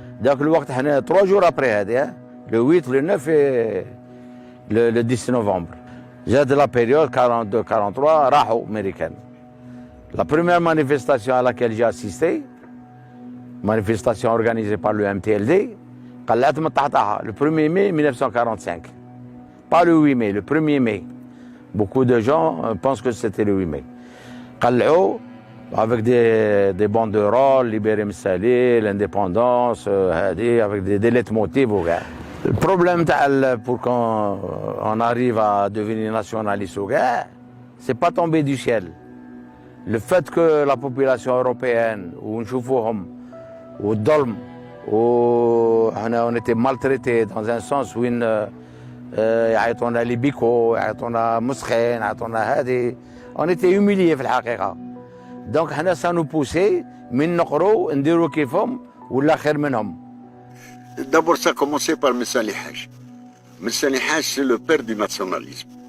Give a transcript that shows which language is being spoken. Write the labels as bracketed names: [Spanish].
[Arabic] ذاك الوقت حنا 3 جور ابري هذه [French] le 8 le 9 et le 10 novembre. [Arabic] زاد لا بيريود 42 43 راحوا امريكان. [French] La première manifestation à laquelle j'ai assisté, manifestation organisée par le MTLD, [Arabic] قلعت من تحتها [French] le 1er mai 1945. Pas le 8 mai, le 1er mai. Beaucoup de gens pensent que c'était le 8 mai. [Arabic] قلعوا [French] avec des banderoles, libérer Messali, l'indépendance, avec des leitmotifs. Le problème pour qu'on arrive à devenir nationaliste, c'est pas tombé du ciel. Le fait que la population européenne, [Arabic] ونشوفوهم والظلم [French] on était maltraités dans un sens où [Arabic] يعيطونا لي بيكو يعيطونا مسخين يعيطونا هذه [French] on était humiliés [Arabic] في الحقيقة. [French] Donc [Arabic] حنا [French] ça nous poussait [Arabic] من نقروا نديروا كيفهم ولا خير منهم. [French] D'abord ça a commencé par Messali Haj. Messali Haj c'est le père du nationalisme.